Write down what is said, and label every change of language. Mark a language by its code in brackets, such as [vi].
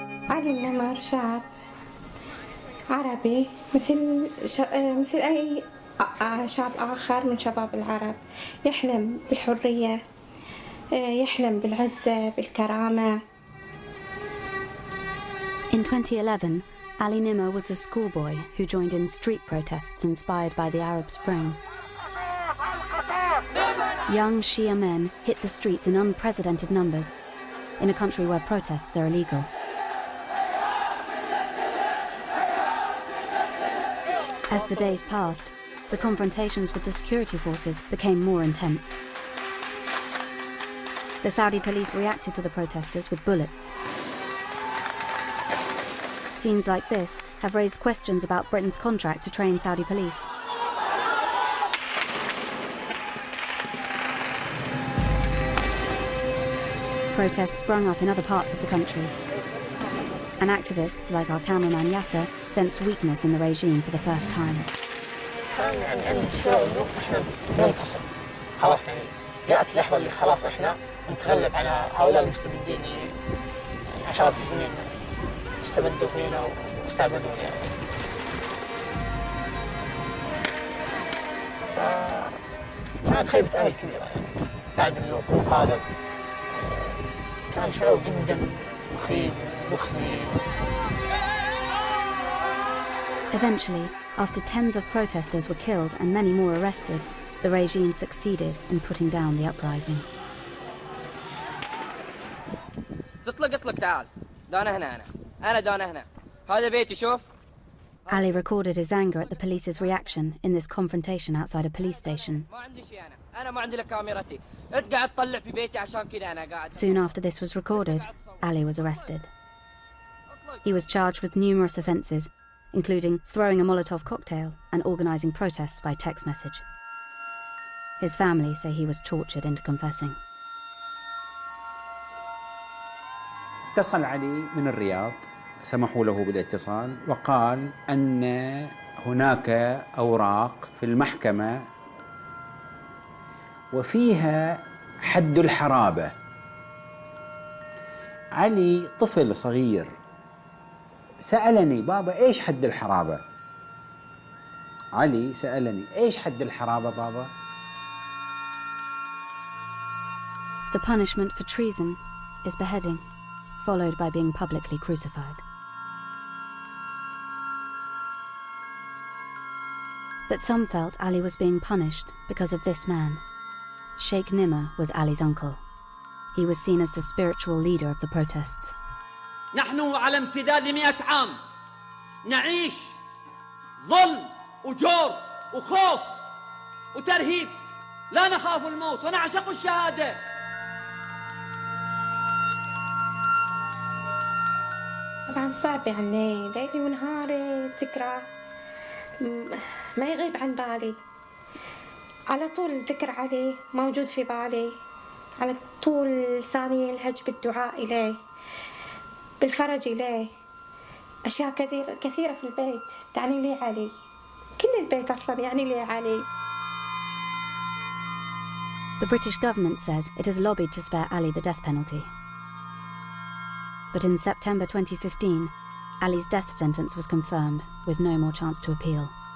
[ar] علي النمر شاب عربي مثل أي شاب آخر من شباب العرب، يحلم بالحرية، يحلم بالعزة، بالكرامة. [en] In 2011, Ali Nimmer was a schoolboy who joined in street protests inspired by the Arab Spring. Young Shia men hit the streets in unprecedented numbers in a country where protests are illegal. As the days passed, the confrontations with the security forces became more intense. The Saudi police reacted to the protesters with bullets. Scenes like this have raised questions about Britain's contract to train Saudi police. Protests sprung up in other parts of the country, and activists like our cameraman Yasser sensed weakness in the regime for the first time. [ar] كان عند شعور انه احنا ننتصر خلاص، يعني جاءت اللحظه اللي خلاص احنا نتغلب على هؤلاء المستبدين اللي يعني عشرات السنين استبدوا فينا واستعبدونا يعني. كانت خيبة أمل كبيرة يعني بعد الوقوف هذا. كان شعور جدا مخيب مخزي. [en] Eventually, after tens of protesters were killed and many more arrested, the regime succeeded in putting down the uprising. [ar] اطلق تعال. دانا هنا أنا دانا هنا. هذا بيتي شوف. [en] Ali recorded his anger at the police's reaction in this confrontation outside a police station. [ar] ما عندي شيء أنا ما عندي لك كاميرتي. أنت قاعد تطلع في بيتي عشان كذا أنا قاعد. [en] Soon after this was recorded, Ali was arrested. He was charged with numerous offences, including throwing a Molotov cocktail and organising protests by text message. His family say he was tortured into confessing. [ar] اتصل علي من الرياض، سمحوا له بالاتصال وقال أن هناك أوراق في المحكمة وفيها حد الحرابة. علي طفل صغير سألني بابا إيش حد الحرابة؟ علي سألني إيش حد الحرابة بابا؟ [en] The punishment for treason is beheading, followed by being publicly crucified. But some felt Ali was being punished because of this man. Sheikh Nimr was Ali's uncle. He was seen as the spiritual leader of the protests. [ar] نحن على امتداد 100 عام نعيش ظلم وجور وخوف وترهيب، لا نخاف الموت ونعشق الشهادة. طبعا صعب يعني ليلي ونهاري الذكرى ما يغيب عن بالي، على طول الذكر عليه موجود في بالي، على طول لساني يلهج بالدعاء إليه بالفرج إليه. أشياء كثيرة في البيت تعني لي علي، كل البيت أصلا يعني لي علي. [en] The British government says it has lobbied to spare Ali the death penalty. But in September 2015, Ali's death sentence was confirmed, with no more chance to appeal.